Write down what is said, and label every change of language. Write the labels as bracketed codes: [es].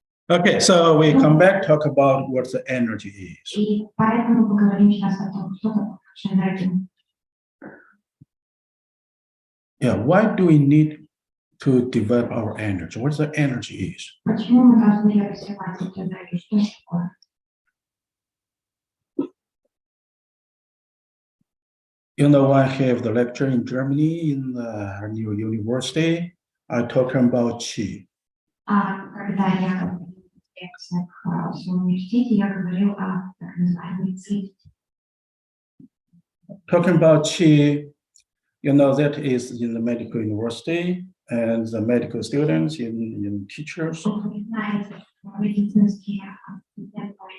[en] Okay, so we come back, talk about what the energy is. [ru] И поэтому поговорим сейчас о том, что такое наша энергия. [en] Yeah, why do we need to develop our energy? What the energy is? [ru] Почему мы должны развивать эту энергию? Что это такое? [en] You know, I have the lecture in Germany in the new university. I talking about qi. [ru] Когда я говорила в лекциях в своем университете, я говорил о так называемой ци. [en] Talking about qi, you know, that is in the medical university and the medical students in teachers. [ru] Вы знаете, что медицинские студенты